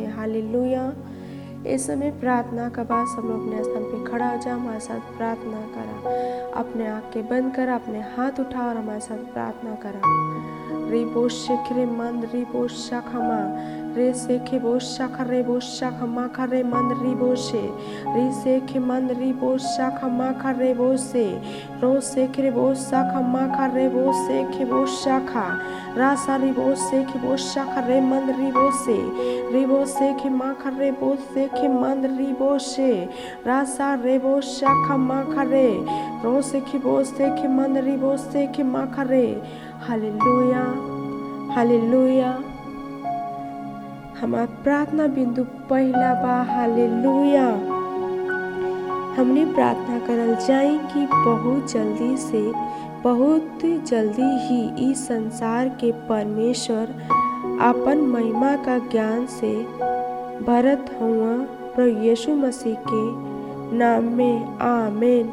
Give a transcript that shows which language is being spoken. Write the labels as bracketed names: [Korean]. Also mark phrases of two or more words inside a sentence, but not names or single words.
[Bhojpuri] हालेलुया। इस समय प्रार्थना का बाद सब लोग अपने स्थान पे खड़ा हो जाओ, हमारे साथ प्रार्थना करा। अपने आँखें बंद करा, अपने हाथ उठाओ और हमारे साथ प्रार्थना करा। रिबो शेखरे मंद रिबो शाखमा रे सेखे बो शाखा रे बो शाखा माखा रे मंद रिबो शे री सेखे मंद रिबो शाखा माखा रे बो से रो सेखे बो शाखा माखा रे बो सेखे बो शाखा रासा रिबो सेखे बो शाखा रे मंद रिबो सेखे माखा रे बो सेखे मंद रिबो शे रासा रे बो शाखा माखा रे रो सेखे बो सेखे मंद रिबो सेखे माखा रे। हालेलुया, हालेलुया। हमारा प्रार्थना बिंदु पहला बा। हालेलुया। हमने प्रार्थना करल जाए कि बहुत जल्दी ही इस संसार के परमेश्वर अपन महिमा का ज्ञान से भरत हुआ प्रभु यीशु मसीह के नाम में आमीन।